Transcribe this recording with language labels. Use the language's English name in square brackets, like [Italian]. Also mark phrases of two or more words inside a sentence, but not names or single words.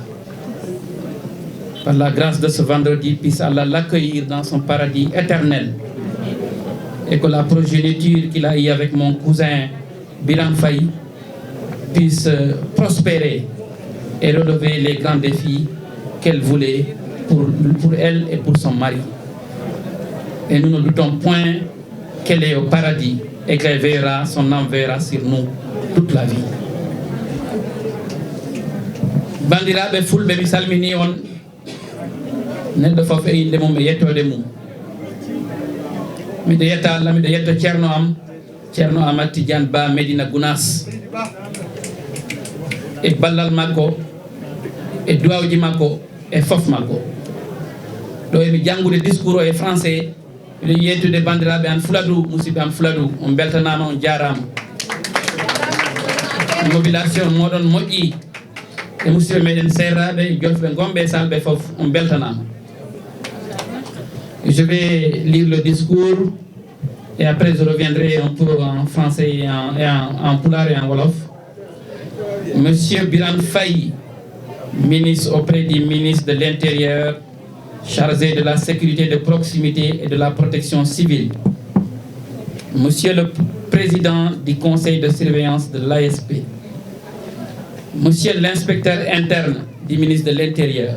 [French] Par la grâce de ce vendredi, puisse Allah l'accueillir dans son paradis éternel et que la progéniture qu'il a eue avec mon cousin Biram Faye puisse prospérer et relever les grands défis qu'elle voulait pour elle et pour son mari. Et nous ne doutons point qu'elle est au paradis et qu'elle verra, son âme verra sur nous toute la vie. [Fula] Bandiraɓe fulɓe mi salmini on neɗɗo fof e inde mum e yettode mum. Miɗo yetta Allah, miɗo yetta ceerno Amadou Tidiane Ba Medina Gounass e ballal makko e duwawji makko e fof makko. Ɗo emi janngude discours o e français, miɗo yettude bandiraɓe an Fuladu, musidɓe am Fuladu, on beltanama, on jarama. Mobilisation moɗon moƴƴi e musidɓe meɗen serraɓe jolɓe gomɓe salɓe fof, on beltanama. [French] Je vais lire le discours et après je reviendrai un peu en français et en pulaar et en wolof. Monsieur Biram Faye, ministre auprès du ministre de l'Intérieur, chargé de la sécurité de proximité et de la protection civile. Monsieur le président du conseil de surveillance de l'ASP. Monsieur l'inspecteur interne du ministre de l'Intérieur.